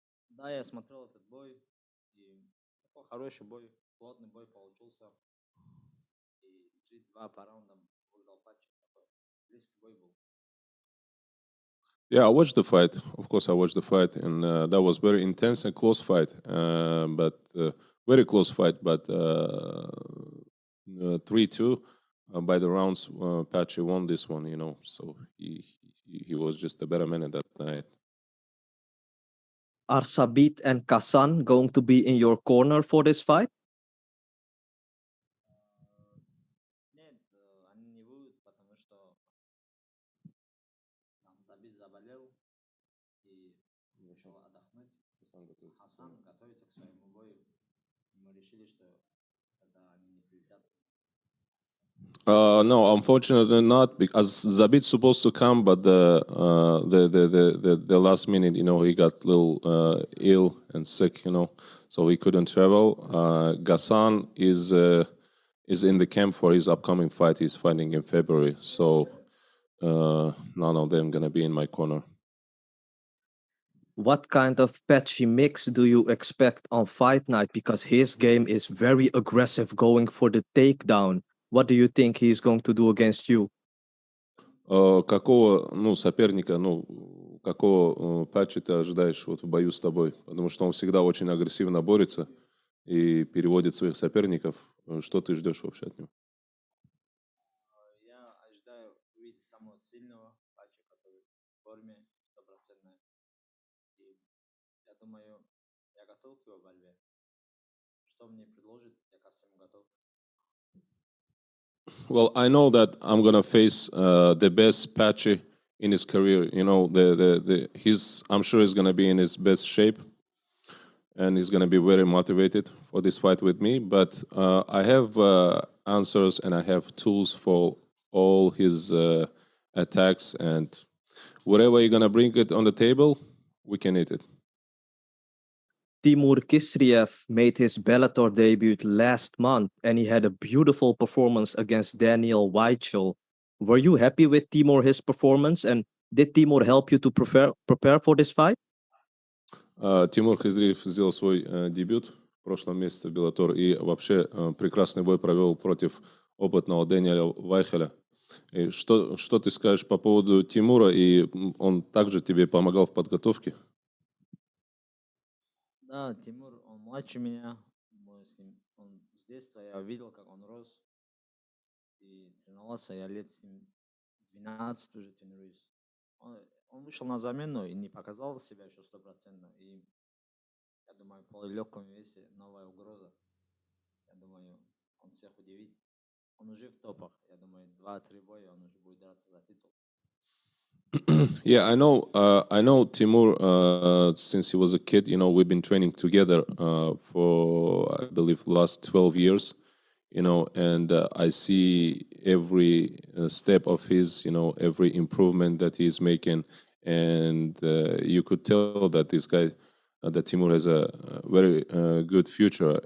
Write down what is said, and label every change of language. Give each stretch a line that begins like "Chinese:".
Russian: Да, я смотрел этот бой, и такой хороший бой, плотный бой получился. И 3-2 по раундам выиграл Патчи. Такой близкий бой был.
English: Yeah, I watched the fight. Of course, I watched the fight, and that was very intense and close fight. But very close fight. But 3-2 by the rounds, Patchy won this one. So he was just a better man at that night. Are Sabit and Kasan going to be in your corner for this fight?
Russian: Нет, они не будут, потому что там Забит заболел и решил отдохнуть. Хасан готовится к своему бою. Мы решили, что тогда они не прилетят.
English: No, unfortunately not, because Zabit's supposed to come, but the last minute, he got a little ill and sick, so he couldn't travel. Ghassan is in the camp for his upcoming fight. He's fighting in February, so none of them gonna be in my corner. What kind of Patchy mix do you expect on fight night? Because his game is very aggressive, going for the takedown. What do you think he's going to do against you?
Russian: Какого, соперника, какого Патчи ты ожидаешь вот в бою с тобой? Потому что он всегда очень агрессивно борется и переводит своих соперников. Что ты ждешь вообще от него? Я ожидаю увидеть самого сильного Патчи, который в форме стопроцентной. И я думаю, я готов к его борьбе. Что мне предложит, я ко всему готов.
English: Well, I know that I'm gonna face the best Patchy in his career. I'm sure he's gonna be in his best shape, and he's gonna be very motivated for this fight with me. But I have answers and I have tools for all his attacks, and whatever you're gonna bring it on the table, we can eat it. Timur Kisriev made his Bellator debut last month, and he had a beautiful performance against Daniel Weichel. Were you happy with his performance, and did Timur help you to prepare for this fight?
Russian: Тимур Хизриев сделал свой дебют в прошлом месяце в Bellator и вообще прекрасный бой провел против опытного Дэниела Вайхеля. И что ты скажешь по поводу Тимура, и он также тебе помогал в подготовке? Да, Тимур, он младше меня. Мы с ним, он с детства я видел, как он рос. И тренировался, я лет с ним 12 уже тренируюсь. Он вышел на замену и не показал себя еще стопроцентно. И я думаю, по легком весе новая угроза. Я думаю, он всех удивит. Он уже в топах. Я думаю, 2-3 боя он уже будет драться за титул.
English: Yeah, I know Timur since he was a kid. We've been training together for, I believe, last 12 years. And I see every step of his, every improvement that he's making, and you could tell that this guy, that Timur has a very good future.